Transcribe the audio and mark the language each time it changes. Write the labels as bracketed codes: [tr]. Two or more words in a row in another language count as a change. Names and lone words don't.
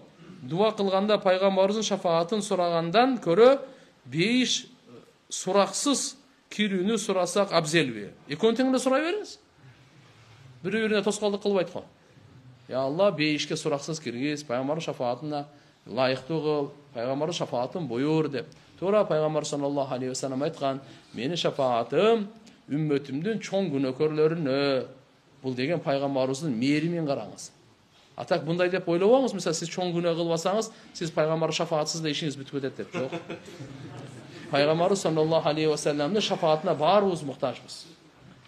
[ky] Дуа кылганда пайгамбарыбыздын шафаатын сурагандан көрө 5 сураксыз кирүүнү сурасак абзелби? Экөөнү тең эле сурай бериңиз. Бири-бирине тоскоолдук кылбайт го. Я Алла, 5-ке сураксыз киргиз, пайгамбардын шафаатына ылайыктуу кыл, пайгамбардын шафаатын буйрур деп. Туура пайгамбар [ar] صلى الله عليه وسلم [ky] айткан, менин шафаатым үммөтүмдүн чоң күнөөкөрлөрүнө. Бул деген пайгамбарыбыздын мээримин караңыз. Так мындай деп ойлобоңуз, мисалы сиз чоң күнөө кылбасаңыз, сиз пайгамбар шафаатсыз да ишиңиз бүтүп кетет деп. Жок. Пайгамбарыбыз [ar] صلى الله عليه وسلم [ky] шафаатына баарыбыз муктажбыз.